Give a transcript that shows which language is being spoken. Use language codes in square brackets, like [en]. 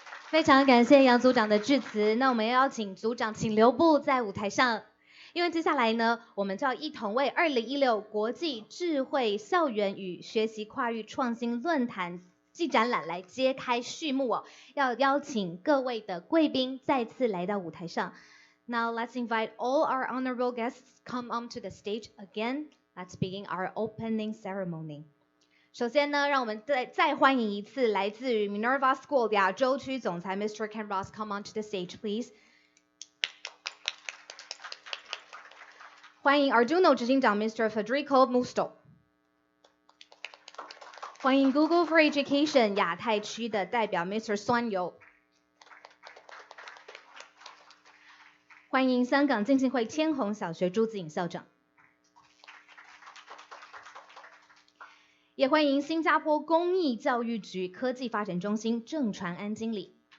[zh] 非常感谢杨组长的致辞。那我们要请组长请留步在舞台上，因为接下来呢，我们就要一同为2016国际智慧校园与学习跨域创新论坛暨展览来揭开序幕要邀请各位的贵宾再次来到舞台上。 [en] Now let's invite all our honorable guests come onto the stage again. Let's begin our opening ceremony. [zh] 首先呢，让我们再欢迎一次来自于 Minerva School 亚洲区总裁 Mr. [en] Kenn Ross come onto the stage, please. [zh] 欢迎 Arduino 执行长 Mr. Federico Musto. 欢迎 Google for Education 亚太区的代表 Mr. Suan Yeo. 欢迎香港浸信会千虹小学朱子颖校长。也欢迎新加坡公益教育局科技发展中心郑传安经理。